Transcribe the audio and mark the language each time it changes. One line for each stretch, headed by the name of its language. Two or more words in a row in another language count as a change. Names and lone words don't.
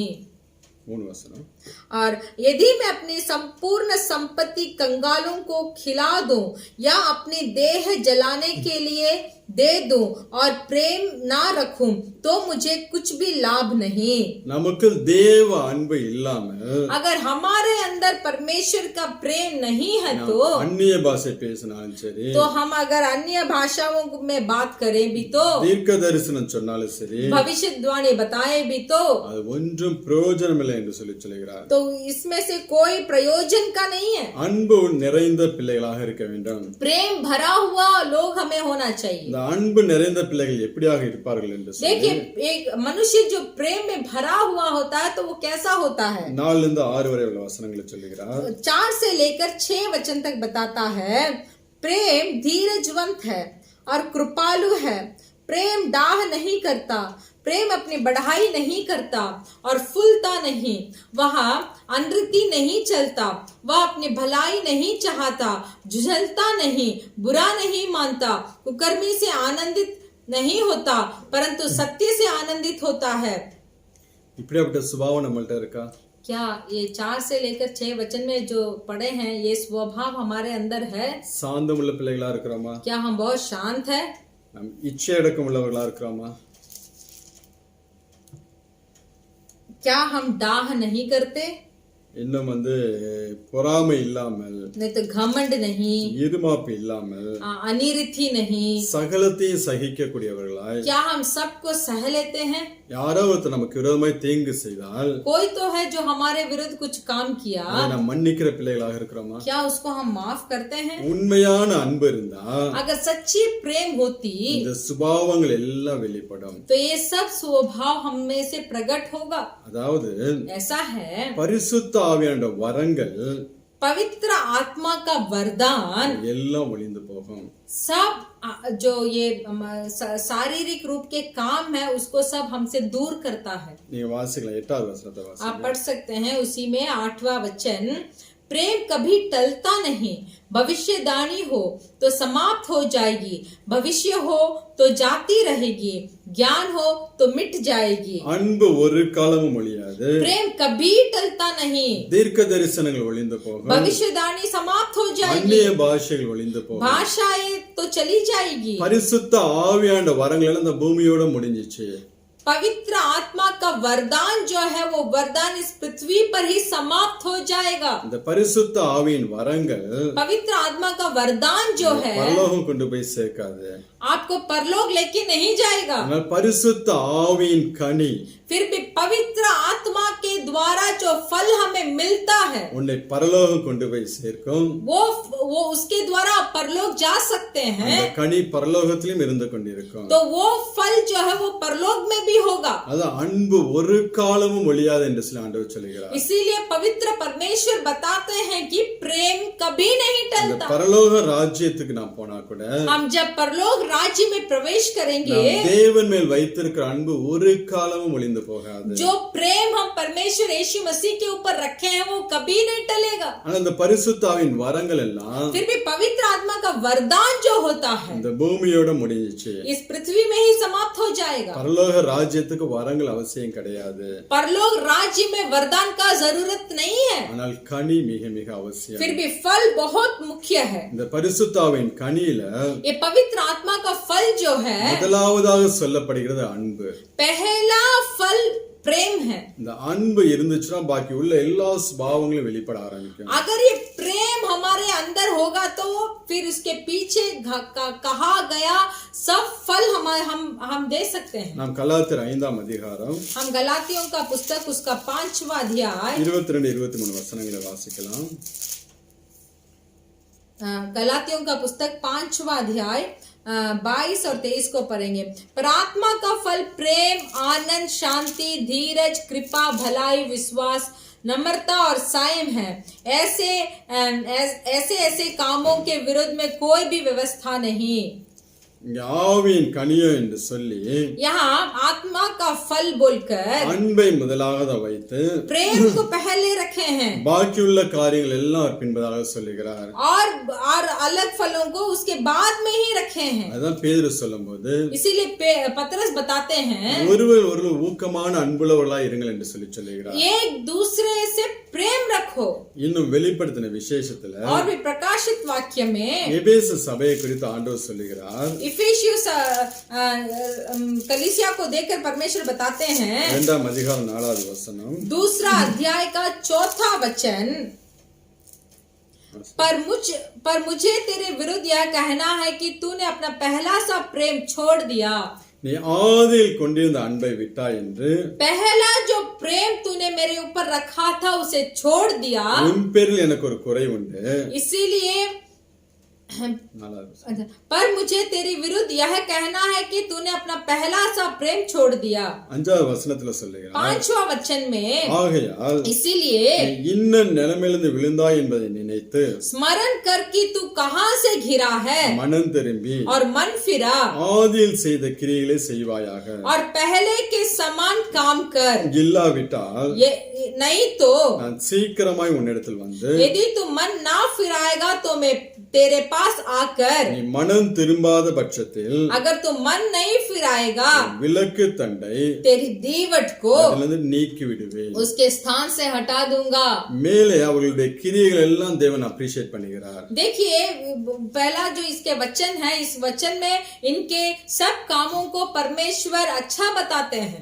Tamil: 3 வசனம்.
Hindi: और यदि मैं अपनी संपूर्ण संपत्ति कंगालों को खिला दूं या अपनी देह जलाने के लिए दे दूं और प्रेम ना रखूं तो मुझे कुछ भी लाभ नहीं.
Tamil: நமக்கு தேவ அன்பு இல்லாமல்
Hindi: अगर हमारे अंदर परमेश्वर का प्रेम नहीं है तो
Tamil: அந்நிய பாஷை பேசினாலும் சரி,
Hindi: हम अगर अन्य भाषाओं में बात करें भी तो,
Tamil: தீர்க்க தரிசனம் சொன்னாலும் சரி,
Hindi: भविष्यवाणी बताए भी तो
Tamil: அது ஒன்றும் பிரயோஜனம் இல்லை என்று சொல்லுகிறார்.
Hindi: तो इसमें से कोई प्रयोजन का नहीं है.
Tamil: அன்பு நிறைந்த பிள்ளைகளாக இருக்க வேண்டும்.
Hindi: प्रेम भरा हुआ लोग हमें होना चाहिए.
Tamil: இந்த அன்பு நிறைந்த பிள்ளைகள் எப்படியாக இருப்பார்கள் என்று சொல்லி
Hindi: देखिए एक मनुष्य जो प्रेम में भरा हुआ होता है तो वो कैसा होता है.
Tamil: 4 இருந்து 6 வரை உள்ள வசனங்களை சொல்லுகிறார்.
Hindi: 4 से लेकर 6 वचन तक बताता है, प्रेम धीरजवंत है और कृपालु है. प्रेम डाह नहीं करता, प्रेम अपनी बढ़ाई नहीं करता और फूलता नहीं. वह अनृति नहीं चलता, वह अपनी भलाई नहीं चाहता, झुझलता नहीं, बुरा नहीं मानता, कुकर्मी से आनंदित नहीं होता, परंतु सत्य से आनंदित होता है.
Tamil: இப்படிப்பட்ட சுபாவம் நம்மள்ட்ட இருக்கா?
Hindi: क्या ये 4 से लेकर 6 वचन में जो पढ़े हैं ये स्वभाव हमारे अंदर है?
Tamil: சாந்தமுள்ள பிள்ளைகளா இருக்கிறோமா?
Hindi: क्या हम बहुत शांत है?
Tamil: நம் இச்சை அடக்கம் உள்ளவர்களா இருக்கிறோமா?
Hindi: क्या हम डाह नहीं करते?
Tamil: இன்னும் பொறாமை இல்லாமல்,
Hindi: नहीं तो घमंड नहीं,
Tamil: இருமாப்பு இல்லாமல்,
Hindi: अनिरिथी नहीं,
Tamil: சகலத்தையும் சகிக்கக்கூடியவர்களாய்,
Hindi: क्या हम सबको सह लेते हैं?
Tamil: யாரோ ஒருத்தர் நமக்கு விரோதமாய் தீங்கு செய்தால்
Hindi: कोई तो है जो हमारे विरुद्ध कुछ काम किया,
Tamil: அதை நாம் மன்னிக்கிற பிள்ளைகளாக இருக்கிறோமா?
Hindi: क्या उसको हम माफ करते हैं?
Tamil: உண்மையான அன்பு இருந்தா
Hindi: अगर सच्ची प्रेम होती
Tamil: இந்த சுபாவங்கள் எல்லாம் வெளிப்படும்.
Hindi: तो ये सब स्वभाव हम में से प्रकट होगा.
Tamil: அதாவது
Hindi: ऐसा है,
Tamil: பரிசுத்த ஆவியான வரங்கள்
Hindi: पवित्र आत्मा का वरदान
Tamil: எல்லாம் ஒளிந்து போகும்.
Hindi: सब जो ये शारीरिक रूप के काम है उसको सब हमसे दूर करता है.
Tamil: நீங்க வாசிக்கலாம் 8வது வசனத்தை
Hindi: आप
Tamil: வாசிக்கலாம்.
Hindi: पढ़ सकते हैं उसी में 8वां वचन, प्रेम कभी टलता नहीं, भविष्यवाणी हो तो समाप्त हो जाएगी, भविष्य हो तो जाती रहेगी, ज्ञान हो तो मिट जाएगी.
Tamil: அன்பு ஒரு காலமும் ஒழியாது.
Hindi: प्रेम कभी टलता नहीं,
Tamil: தீர்க்க தரிசனங்கள் ஒளிந்து போகும்,
Hindi: भविष्यवाणी समाप्त हो जाएगी,
Tamil: அந்நிய பாஷைகள் ஒளிந்து போகும்,
Hindi: भाषाएं तो चली जाएगी.
Tamil: பரிசுத்த ஆவியான வரங்கள் எல்லாம் இந்த பூமியோட முடிஞ்சிச்சு.
Hindi: पवित्र आत्मा का वरदान जो है वो वरदान इस पृथ्वी पर ही समाप्त हो जाएगा.
Tamil: இந்த பரிசுத்த ஆவியின் வரங்கள்
Hindi: पवित्र आत्मा का वरदान जो है
Tamil: பரலோகம் கொண்டு போய் சேர்க்காது.
Hindi: आपको परलोक लेके नहीं जाएगा.
Tamil: ஆனால் பரிசுத்த ஆவியின் கனி
Hindi: फिर भी पवित्र आत्मा के द्वारा जो फल हमें मिलता है
Tamil: உன்னை பரலோகம் கொண்டு போய் சேர்க்கும்.
Hindi: वो उसके द्वारा आप परलोक जा सकते हैं.
Tamil: அந்த கனி பரலோகத்திலும் இருந்து கொண்டிருக்கும்.
Hindi: तो वो फल जो है वो परलोक में भी होगा.
Tamil: அது அன்பு ஒரு காலமும் ஒழியாது என்று சொல்லி ஆண்டவர் சொல்கிறார்.
Hindi: इसीलिए पवित्र परमेश्वर बताते हैं कि प्रेम कभी नहीं
Tamil: இந்த
Hindi: टलता.
Tamil: பரலோக ராஜ்யத்துக்கு நாம் போனா கூட
Hindi: हम जब परलोक राज्य में प्रवेश करेंगे,
Tamil: நாம் தேவன் மேல் வைத்திருக்கிற அன்பு ஒரு காலமும் ஒளிந்து போகாது.
Hindi: जो प्रेम हम परमेश्वर परमेश्वर यीशु मसीह के ऊपर रखे हैं वो कभी नहीं टलेगा।
Tamil: ஆனா இந்த பரிசுத்தாவின் வரங்கள் எல்லாம்
Hindi: फिर भी पवित्र आत्मा का वरदान जो होता है
Tamil: இந்த பூமியோட முடிஞ்சிச்சு.
Hindi: इस पृथ्वी में ही समाप्त हो जाएगा।
Tamil: பரலோக ராஜ்யத்துக்கு வரங்கள் அவசியம் கிடையாது.
Hindi: परलोक राज्य में वरदान का जरूरत नहीं है,
Tamil: ஆனால் கனி மிக மிக அவசியம்.
Hindi: फिर भी फल बहुत मुख्य है।
Tamil: இந்த பரிசுத்தாவின் கனியில
Hindi: ये पवित्र आत्मा का फल जो है
Tamil: முதலாவதாக சொல்லப்படுகிறது அன்பு.
Hindi: पहला फल प्रेम है।
Tamil: இந்த அன்பு இருந்துச்சுன்னா பாக்கி உள்ள எல்லா பாவங்களும் வெளிப்பட ஆரம்பிக்கும்.
Hindi: अगर ये प्रेम हमारे अंदर होगा तो फिर उसके पीछे कहा गया सब फल हम दे सकते हैं।
Tamil: நாம் கலாத்தியர் 5ஆம் அதிகாரம்
Hindi: हम गलातियों का पुस्तक उसका 5वां अध्याय
Tamil: 22-23 வசனங்களை வாசிக்கலாம்.
Hindi: गलातियों का पुस्तक 5वां अध्याय 22 और 23 को पढ़ेंगे। पर आत्मा का फल प्रेम, आनंद, शांति, धीरज, कृपा, भलाई, विश्वास, नम्रता और संयम है। ऐसे कामों के विरुद्ध में कोई भी व्यवस्था नहीं।
Tamil: இங்க ஆவியின் கனியோ என்று சொல்லி
Hindi: यहाँ आत्मा का फल बोलकर
Tamil: அன்பை முதலாக வைத்து
Hindi: प्रेम को पहले रखे हैं
Tamil: பாக்கியுள்ள காரியங்கள் எல்லாம் பின்பதாக சொல்லுகிறார்.
Hindi: और अलग फलों को उसके बाद में ही रखे हैं।
Tamil: அதான் பேதுரு சொல்லும்போது
Hindi: इसीलिए पतरस बताते हैं
Tamil: ஒருவர் ஊக்கமான அன்புள்ளவர்களா இருங்கள் என்று சொல்லுகிறார்.
Hindi: एक दूसरे से प्रेम रखो।
Tamil: இன்னும் வெளிப்படுத்தின விசேஷத்துல
Hindi: और भी प्रकाशित वाक्य में
Tamil: எபேசு சபையை குறித்து ஆண்டவர் சொல்லுகிறார்.
Hindi: इफिसियुस कलीसिया को देखकर परमेश्वर बताते हैं
Tamil: 2ஆம் அதிகாரம் 4வது वचனம்
Hindi: 2 अध्याय का 4था वचन, पर मुझे तेरे विरुद्ध यह कहना है कि तूने अपना पहला सा प्रेम छोड़ दिया।
Tamil: நீ ஆதியில் கொண்டிருந்த அன்பை விட்டாய் என்று
Hindi: पहला जो प्रेम तूने मेरे ऊपर रखा था उसे छोड़ दिया।
Tamil: உன் பேரில் எனக்கு ஒரு குறை உண்டு.
Hindi: इसीलिए पर मुझे तेरे विरुद्ध यह कहना है कि तूने अपना पहला सा प्रेम छोड़ दिया।
Tamil: 5வது வசனத்துல சொல்லுகிறார்.
Hindi: 5वां वचन में
Tamil: ஆகையால்
Hindi: इसीलिए
Tamil: நீ இன்ன நிலைமையிலிருந்து விழுந்தாய் என்பதை நினைத்து
Hindi: स्मरण कर कि तू कहां से घिरा है
Tamil: மனம் திரும்பி
Hindi: और मन फिरा
Tamil: ஆதியில் செய்த கிரியைகளை செய்வாயாக.
Hindi: और पहले के समान काम कर।
Tamil: இல்லாவிட்டால்
Hindi: ये नहीं तो
Tamil: நான் சீக்கிரமாய் உன்னிடத்தில் வந்து
Hindi: यदि तू मन ना फिराएगा तो मैं तेरे पास आकर,
Tamil: நீ மனம் திரும்பாத பட்சத்தில்
Hindi: अगर तू मन नहीं फिराएगा
Tamil: விலக்கு தண்டை
Hindi: तेरी दीवट को
Tamil: அதிலிருந்து நீக்கி விடுவேன்.
Hindi: उसके स्थान से हटा दूंगा।
Tamil: மேலே அவர்களுடைய கிரியைகள் எல்லாம் தேவன் அப்ரிஷியேட் பண்ணுகிறார்.
Hindi: देखिए पहला जो इसके वचन है, इस वचन में इनके सब कामों को परमेश्वर अच्छा बताते हैं।